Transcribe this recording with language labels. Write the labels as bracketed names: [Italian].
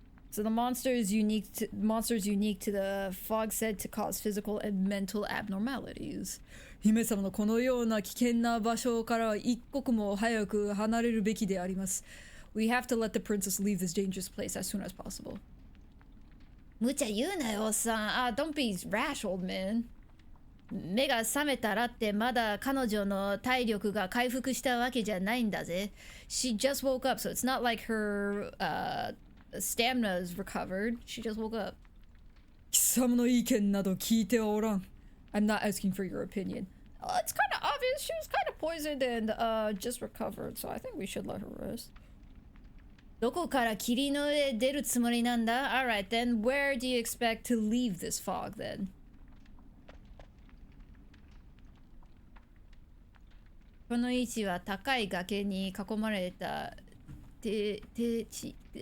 [English] So the monster is unique to the fog said to cause physical and mental abnormalities. [Japanese] 姫様のこのような危険な場所からは一刻も早く離れるべきであります。 [English] We have to let the princess leave this dangerous place as soon as possible. [Japanese] 無茶言うなよ、おっさん。 [English] Don't be rash, old man. [Japanese] 目が覚めたらってまだ彼女の体力が回復したわけじゃないんだぜ。 [English] She just woke up, so it's not like her stamina is recovered. She just woke up. [Japanese] 貴様の意見など聞いておらん。 [English] I'm not asking for your opinion. It's kind of obvious. She was kind of poisoned and just recovered, so I think we should let her rest. [Japanese] どこから霧の上出るつもりなんだ? [English] Alright then, where do you expect to leave this fog then? [Japanese] この位置は高い崖に囲まれた低地。